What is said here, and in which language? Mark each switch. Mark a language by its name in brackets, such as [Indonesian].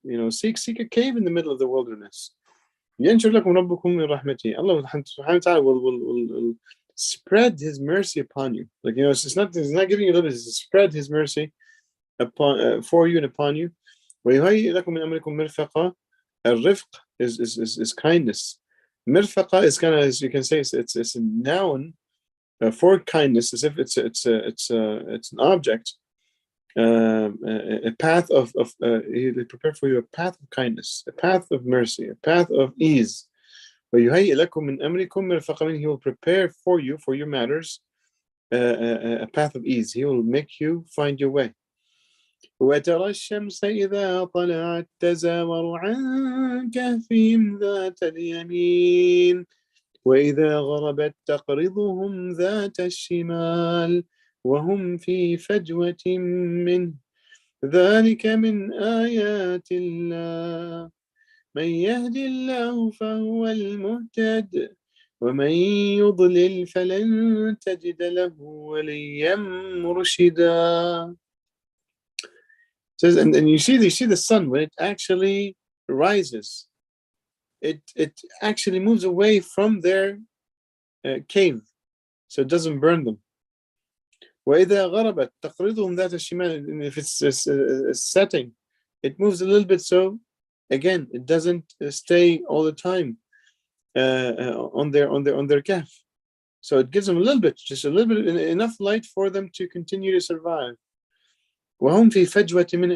[English] Seek a cave in the middle of the wilderness. [Arabic] ينشر لكم ربكم من رحمته. [English] Allah subhanahu wa ta'ala will spread His mercy upon you. Like, it's not giving you a little bit, it's spread His mercy upon for you and upon you. [Arabic] ويهيئ لكم من أمركم مرفقا. [English] الرفق is kindness. Mirfaqa is kind of, as you can say, it's a noun for kindness, as if it's an object. A path of He prepare for you a path of kindness, a path of mercy, a path of ease. [Arabic] وَيُهَيِّئْ لَكُم مِّنْ أَمْرِكُم مِّرْفَقًا. [English] He will prepare for you, for your matters, a path of ease. He will make you find your way. [Arabic] وَتَرَى الشَّمْسَ إِذَا طَلَعَتْ تَزَاوَرُ عَنْ كَهْفِهِمْ ذَاتَ الْيَمِينِ وَإِذَا غَرَبَتْ تَقْرِضُهُمْ ذَاتَ الشِّمَالِ وهم في فجوة منه ذلك من آيات الله من يهد الله فهو المهتد ومن يضلل فلن تجد له وليا مرشدا. [English] Says, and you see the sun when it actually rises, it actually moves away from their cave, so it doesn't burn them. [Arabic] وإذا غربت تقرضهم ذات الشمال. [English] And if it's setting, it moves a little bit, so again it doesn't stay all the time on their kahf. So it gives them just a little bit, enough light for them to continue to survive. [Arabic] وهم في فجوة منه.